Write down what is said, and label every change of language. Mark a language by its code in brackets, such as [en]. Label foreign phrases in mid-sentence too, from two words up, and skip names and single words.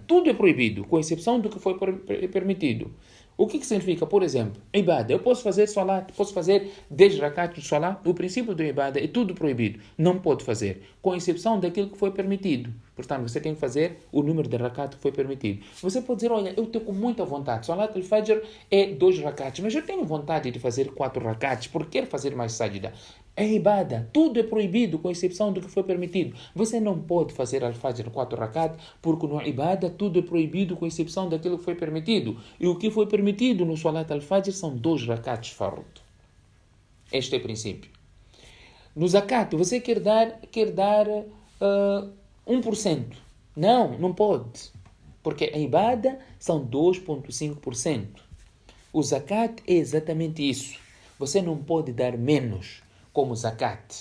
[pt] Tudo é proibido com exceção do que foi permitido. O que significa, por exemplo, ibada? Eu posso fazer salat, posso fazer 10 rakat de salat. O princípio do ibada é tudo proibido. Não pode fazer, com exceção daquilo que foi permitido. Portanto, você tem que fazer o número de rakat que foi permitido. Você pode dizer, olha, eu estou com muita vontade. [ar] صلاة الفجر [pt] é 2 rakats, mas eu tenho vontade de fazer 4 rakats, porque quero fazer mais sajda. É ibada. Tudo é proibido, com exceção do que foi permitido. Você não pode fazer al-fajr 4 rakat, porque no ibada tudo é proibido, com exceção daquilo que foi permitido. E o que foi permitido no [ar] صلاة الفجر [pt] são 2 [ar] ركعات فرض. [pt] Este é o princípio. No zakat, você quer dar 1%. Não pode. Porque a ibada são 2,5%. O zakat é exatamente isso. Você não pode dar menos como zakat.